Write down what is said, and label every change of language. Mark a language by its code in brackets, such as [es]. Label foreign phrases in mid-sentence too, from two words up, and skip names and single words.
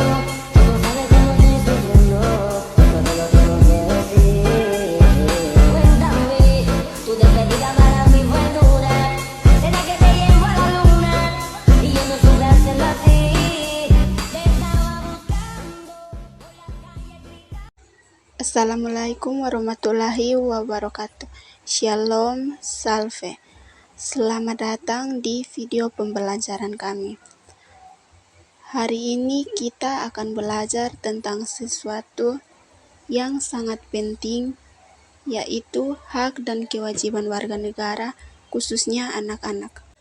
[es] Tú no sabes cómo estoy sufriendo, solo lo tengo que decir. Cuéntame, tu despedida para mí fue dura. Será que te llevo a la luna y yo no supe hacerlo así. Te estaba buscando por la calle gritando. [ar] السلام عليكم ورحمة الله وبركاته. [he] Shalom, salve. [id] Selamat datang di video pembelajaran kami. Hari ini kita akan belajar tentang sesuatu yang sangat penting, yaitu hak dan kewajiban warga negara, khususnya anak-anak.